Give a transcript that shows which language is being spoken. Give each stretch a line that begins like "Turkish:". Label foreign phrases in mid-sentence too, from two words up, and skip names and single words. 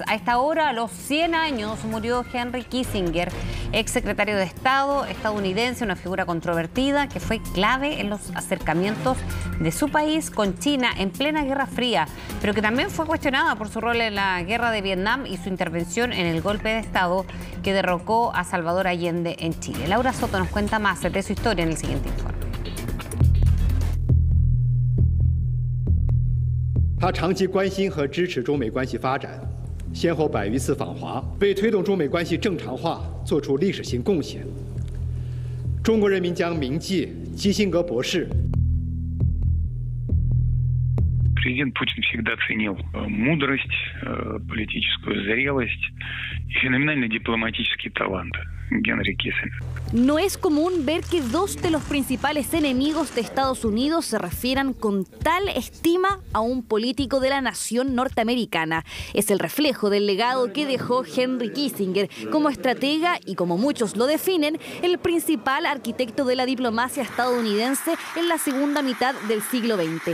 Spanish: A esta hora, a los 100 años, murió Henry Kissinger, ex secretario de Estado estadounidense, una figura controvertida que fue clave en los acercamientos de su país con China en plena Guerra Fría, pero que también fue cuestionada por su rol en la Guerra de Vietnam y su intervención en el golpe de Estado que derrocó a Salvador Allende en Chile. Laura Soto nos cuenta más de su historia en el siguiente informe.
Chinese: 他长期关心和支持中美关系发展，先后100余次访华，为推动中美关系正常化做出历史性贡献。中国人民将铭记基辛格博士。
Russian: Президент Путин всегда ценил мудрость, политическую зрелость и феноменальный дипломатический талант Генри Киссингера.
Spanish: No es común ver que dos de los principales enemigos de Estados Unidos se refieran con tal estima a un político de la nación norteamericana. Es el reflejo del legado que dejó Henry Kissinger como estratega y, como muchos lo definen, el principal arquitecto de la diplomacia estadounidense en la segunda mitad del siglo XX.